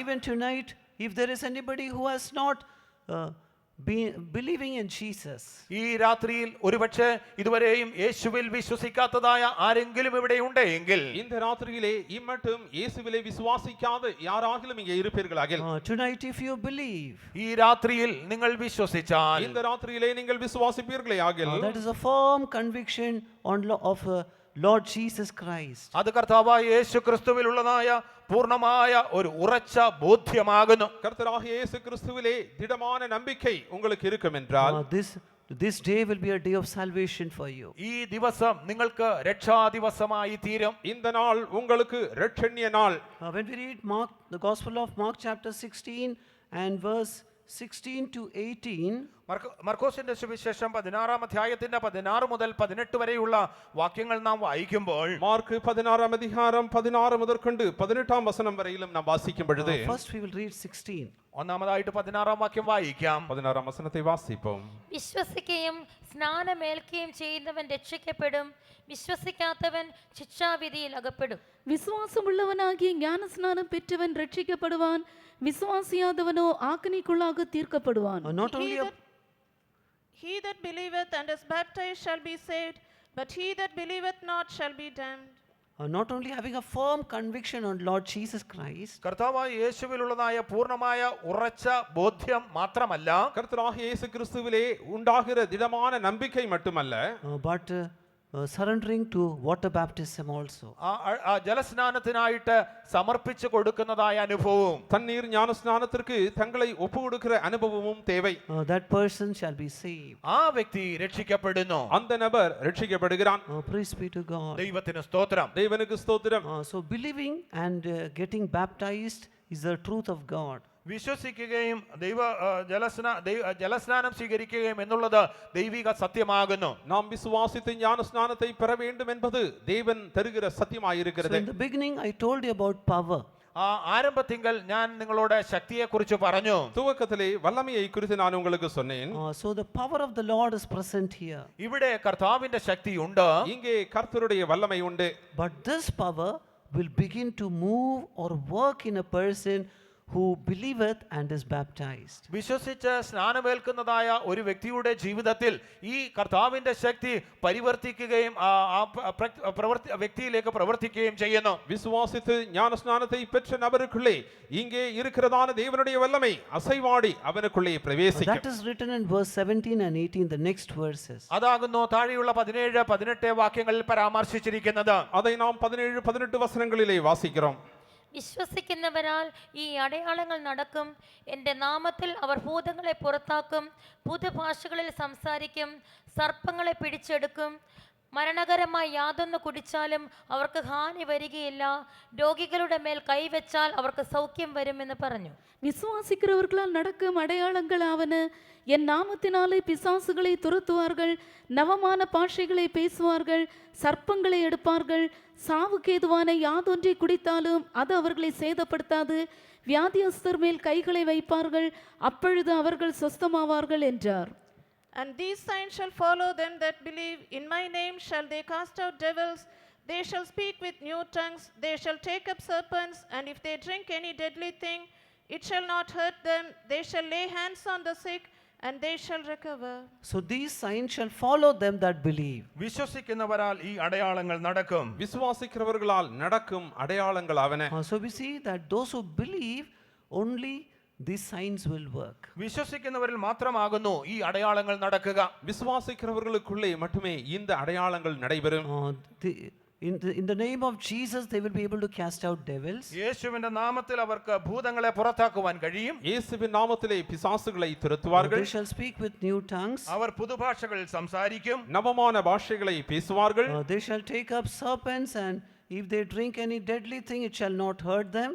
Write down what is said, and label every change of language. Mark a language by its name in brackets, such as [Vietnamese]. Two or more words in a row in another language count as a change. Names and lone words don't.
[English] even tonight, if there is anybody who has not believing in Jesus, [Malayalam] ഈ രാത്രിയിൽ ഒരുപക്ഷെ ഇതുവരെയും യേശുവിൽ വിശ്വസിക്കാത്തതായ ആരെങ്കിലും ഇവിടെ ഉണ്ടെങ്കിൽ [Tamil] இந்த ராத்திரியிலே இம்மட்டும் இயேசுவிலே விசுவாசிக்காத யாராகிலும் இங்கே இருப்பீர்களாகில் [English] tonight if you believe, [Malayalam] ഈ രാത്രിയിൽ നിങ്ങൾ വിശ്വസിച്ചാൽ [Tamil] இந்த ராத்திரியிலே நீங்கள் விசுவாசிப்பீர்களே ஆகில் [English] that is a firm conviction of Lord Jesus Christ. [Malayalam] അത് കർത്താവായ യേശു ക്രിസ്തുവിലുള്ളതായ പൂർണ്ണമായ ഒരു ഉറച്ച ബോധ്യമാകുന്നു. [Tamil] கர்த்தராகிய இயேசு கிறிஸ்துவிலே திடமான நம்பிக்கை உங்களுக்கு இருக்கும் என்றால் [English] This day will be a day of salvation for you. [Malayalam] ഈ ദിവസം നിങ്ങൾക്ക് രക്ഷാ ദിവസമായി തീരും. [Tamil] இந்த நாள் உங்களுக்கு இரட்சணிய நாள். [English] When we read Mark, the Gospel of Mark chapter 16 and verse 16 to 18, [Malayalam] മർക്കോസിന്റെ സുവിശേഷം 16-ാം അധ്യായത്തിന്റെ 16 മുതൽ 18 വരെയുള്ള വാക്യങ്ങൾ നാം വായിക്കുമ്പോൾ [Tamil] மார்க் 16-ஆம் அதிகாரம் 16 முதற்கொண்டு 18-ஆம் வசனம் வரையிலும் நாம் வாசிக்கும் பொழுது [English] first we will read 16. [Malayalam] ഒന്നാമതായിട്ട് 16-ാം വാക്യം വായിക്കാം. [Tamil] 16-ஆம் വസനത്തെ വാസിப்போம். [Malayalam] വിശ്വസിക്കുകയും സ്നാനമേൽക്കുകയും ചെയ്യുന്നവൻ രക്ഷിക്കപ്പെടും, വിശ്വസിക്കാത്തവൻ ശിക്ഷാവിധിയിൽ അകപ്പെടും. [Tamil] விசுவாசமுள்ளவனாகிய ஞானஸ்நானம் பெற்றவன் ரட்சிக்கப்படுவான், விசுவாசியாதவனோ ஆக்கினைக்குள்ளாக தீர்க்கப்படுவான். [English] Not only He that believeth and is baptized shall be saved, but he that believeth not shall be damned. not only having a firm conviction on Lord Jesus Christ, [Malayalam] കർത്താവായ യേശുവിലുള്ളതായ പൂർണ്ണമായ ഉറച്ച ബോധ്യം മാത്രമല്ല, [Tamil] கர்த்தராகிய இயேசு கிறிஸ்துவிலே உண்டாகிற திடமான நம்பிக்கை மட்டுமல்ல, [English] but surrendering to water baptism also. [Malayalam] ആ ജലസ്നാനത്തിനായിട്ട് സമർപ്പിച്ചു കൊടുക്കുന്നതായ അനുഭവവും [Tamil] தண்ணீர் ஞானஸ்நானத்திற்கு தங்களை ஒப்புக்கொடுக்கிற அனுபவமும் தேவை. [English] That person shall be saved. [Malayalam] ആ വ്യക്തി രക്ഷിക്കപ്പെടുന്നു. [Tamil] அந்த நபர் ரட்சிக்கப்படுகிறான். [English] Praise be to God. [Malayalam] ദൈവത്തിന് സ്തോത്രം. [Tamil] தேவனுக்கு ஸ்தோத்திரம். [English] So believing and getting baptized is the truth of God. [Malayalam] വിശ്വസിക്കുകയും ജലസ്നാനം സ്വീകരിക്കുകയും എന്നുള്ളത് ദൈവിക സത്യമാകുന്നു. [Tamil] நாம் விசுவாசித்து ஞானஸ்நானத்தை பெற வேண்டும் என்பது தேவன் தருகிற So சத்தியமாயிருக்கிறது. [English] in the beginning I told you about power. [Malayalam] ആരംഭത്തിങ്കൽ ഞാൻ നിങ്ങളോട് ശക്തിയെ കുറിച്ച് പറഞ്ഞു. [Tamil] துவக்கத்திலே வல்லமையை குறித்து நான் உங்களுக்கு சொன்னேன். [English] So the power of the Lord is present here. [Malayalam] ഇവിടെ കർത്താവിന്റെ ശക്തി ഉണ്ട്. [Tamil] இங்கே கர்த்தருடைய வல்லமை உண்டு. [English] But this power will begin to move or work in a person who believeth and is baptized. [Malayalam] വിശ്വസിച്ച് സ്നാനമേൽക്കുന്നതായ ഒരു വ്യക്തിയുടെ ജീവിതത്തിൽ ഈ കർത്താവിന്റെ ശക്തി പരിവർത്തിക്കുകയും വ്യക്തിയിലേക്ക് പ്രവർത്തിക്കുകയും ചെയ്യുന്നു. [Tamil] விசுவாசித்து ஞானஸ்நானத்தை பெற்ற நபருக்குள்ளே இங்கே இருக்கிறதான தேவனுடைய வல்லமை அசைவாடி அவனுக்குள்ளே பிரவேசிக்கும். [English] That is written in verse 17 and 18, the next verses. [Malayalam] അതാകുന്നു താഴെയുള്ള 17, 18 വാക്യങ്ങളിൽ പരാമർശിച്ചിരിക്കുന്നത്. [Tamil] அதை நாம் 17, 18 வசனங்களிலே வாசிக்கிறோம். [Malayalam] വിശ്വസിക്കുന്നവരാൽ ഈ അടയാളങ്ങൾ നടക്കും, എൻ്റെ നാമത്തിൽ അവർ ഭൂതങ്ങളെ പുറത്താക്കും, പുതുഭാഷകളിൽ സംസാരിക്കും, സർപ്പങ്ങളെ പിടിച്ചെടുക്കും, മരണകരമായ യാതൊന്ന് കുടിച്ചാലും അവർക്ക് ഹാനി വരികയില്ല, രോഗികളുടെ മേൽ കൈവച്ചാൽ അവർക്ക് സൗഖ്യം വരുമെന്ന് പറഞ്ഞു. [Tamil] விசுவாசிக்கிறவர்களால் நடக்கும் அடையாளங்கள் ஆவன, என் நாமத்தினாலே பிசாசுகளை துரத்துவார்கள், நவமான பாஷைகளை பேசுவார்கள், சர்ப்பங்களை எடுப்பார்கள், சாவுக்கேதுவான யாதொன்றை குடித்தாலும் அது அவர்களை சேதப்படுத்தாது, வியாதியஸ்தர் மேல் கைகளை வைப்பார்கள், அப்பொழுது அவர்கள் சொஸ்தமாவார்கள் என்றார். [English] And these signs shall follow them that believe. In my name shall they cast out devils. They shall speak with new tongues. They shall take up serpents. And if they drink any deadly thing, it shall not hurt them. They shall lay hands on the sick, and they shall recover. So these signs shall follow them that believe. [Malayalam] വിശ്വസിക്കുന്നവരാൽ ഈ അടയാളങ്ങൾ നടക്കും. [Tamil] விசுவாசிக்கிறவர்களால் நடக்கும் அடையாளங்கள் அவன. [English] So we see that those who believe, only these signs will work. [Malayalam] വിശ്വസിക്കുന്നവരിൽ മാത്രമാകുന്നു ഈ അടയാളങ്ങൾ നടക്കുക. [Tamil] விசுவாசிக்கிறவர்களுக்குள்ளே மட்டுமே இந்த அடையாளங்கள் நடைபெறும். [English] In the name of Jesus, they will be able to cast out devils. [Malayalam] യേശുവിന്റെ നാമത്തിൽ അവർക്ക് ഭൂതങ്ങളെ പുറത്താക്കുവാൻ കഴിയും. [Tamil] இயேசுவின் நாமத்திலே பிசாசுகளை துரத்துவார்கள். [English] They shall speak with new tongues. [Malayalam] അവർ പുതുഭാഷകളിൽ സംസാരിക്കും. [Tamil] நவமான பாஷைகளை பேசுவார்கள். [English] They shall take up serpents, and if they drink any deadly thing, it shall not hurt them.